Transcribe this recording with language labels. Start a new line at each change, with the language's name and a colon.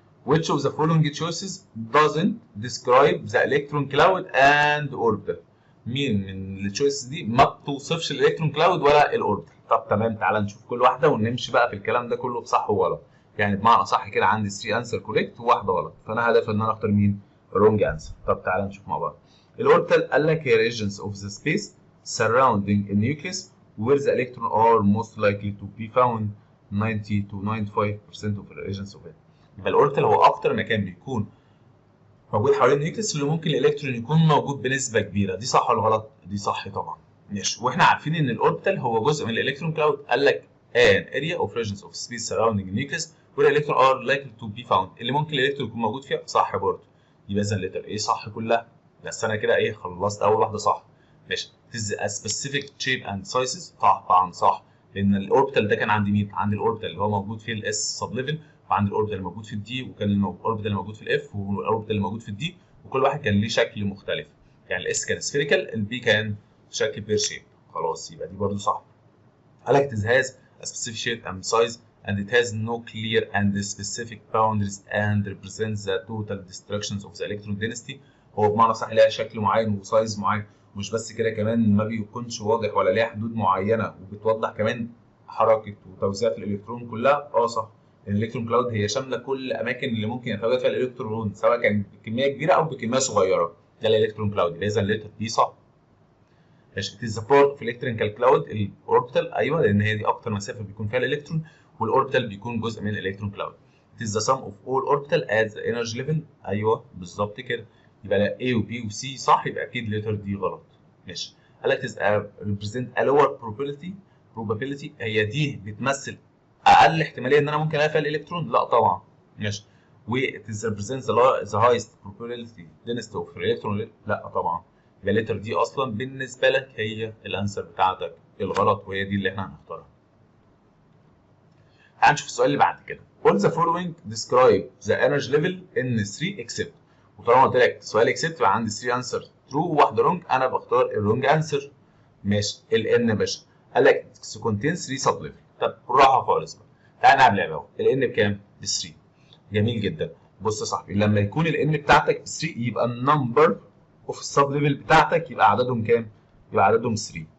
English: Which of the following choices doesn't describe the electron cloud and orbital؟
Arabic: مين من التشويسز دي ما بتوصفش الالكترون كلاود ولا الاوربيتال؟ طب تمام. تعال نشوف كل واحده ونمشي بقى في الكلام ده كله بصح وغلط. يعني بمعنى صح كده عندي 3 انسر كوريكت وواحده غلط، فانا هدفي ان انا اختار مين؟ الرونج انسر. طب تعال نشوف مع بعض. الاوربيتال قال لك هي
English: regions of the space surrounding a nucleus where the electrons are most likely to be found 90 to 95% of the regions of it.
Arabic: يبقى الاوربيتال هو اكتر مكان بيكون موجود حوالين النيوكليس اللي ممكن الالكترون يكون موجود بنسبه كبيره. دي صح ولا غلط؟ دي صح طبعا. ماشي. واحنا عارفين ان الاوربيتال هو جزء من الالكترون كلاود. قال لك
English: an area of regions of space surrounding the nucleus where electrons are likely to be found.
Arabic: اللي ممكن الالكترون يكون موجود فيها. صح برضه. يبقى اذا الليتر ايه صح كلها. بس انا كده ايه خلصت اول واحده صح. ماشي.
English: It is a specific shape and sizes.
Arabic: طبعا صح. لان الاوربيتال ده كان عندي مين؟ عندي الاوربيتال اللي هو موجود فيه الاس سب ليفل، وعندي الاوربيتال اللي موجود في الدي، وكان الاوربيتال اللي موجود في الاف، والاوربيتال اللي موجود في الدي، وكل واحد كان ليه شكل مختلف. يعني الاس كان سفيريكال، البي كان شكل بير شيب. خلاص يبقى دي برضو صح. قال لك
English: it has a specific shape and size and it has no clear and specific boundaries and represents the total destructions of the electron density.
Arabic: هو بمعنى صح ليها شكل معين وسايز معين، مش بس كده كمان ما بيكونش واضح ولا ليها حدود معينه، وبتوضح كمان حركه وتوزيع الالكترون كلها. صح. الالكترون كلاود هي شامله كل الاماكن اللي ممكن يتواجد فيها الالكترون سواء كان بكميه كبيره او بكميه صغيره. ده الالكترون كلاود. يبقى اذا الليتر دي صح. ماشي.
English: it is the part of electrical cloud
Arabic: الاوربيتال. ايوه لان هي دي اكتر مسافه بيكون فيها الالكترون، والاوربيتال بيكون جزء من الالكترون كلاود. it
English: it is the sum of all orbital at the energy level.
Arabic: ايوه بالظبط كده. يبقى لا A و B و C صح، يبقى اكيد لتر دي غلط. ماشي. قال لك
English: represent a lower probability.
Arabic: هي دي بتمثل اقل احتماليه ان انا ممكن الاقي فيها الالكترون؟ لا طبعا. ماشي.
English: و it is represent the highest probability density of electron؟
Arabic: لا طبعا. يبقى لتر دي اصلا بالنسبه لك هي الانسر بتاعتك الغلط، وهي دي اللي احنا هنختارها. هنشوف السؤال اللي بعد كده.
English: all the following describe the energy level in 3 except.
Arabic: وطالما قلت لك سؤال except يبقى عندي 3 انسر true وواحده wrong، انا بختار الرونج انسر. ماشي. الان يا باشا قال لك
English: contains 3 sub level.
Arabic: طب بالراحه خالص بقى، تعالى نلعب لعبه اهو. الان بكام؟ ب 3. جميل جدا. بص يا صاحبي، لما يكون الان بتاعتك ب 3 يبقى النمبر اوف السب ليفل بتاعتك يبقى عددهم كام؟ يبقى عددهم 3.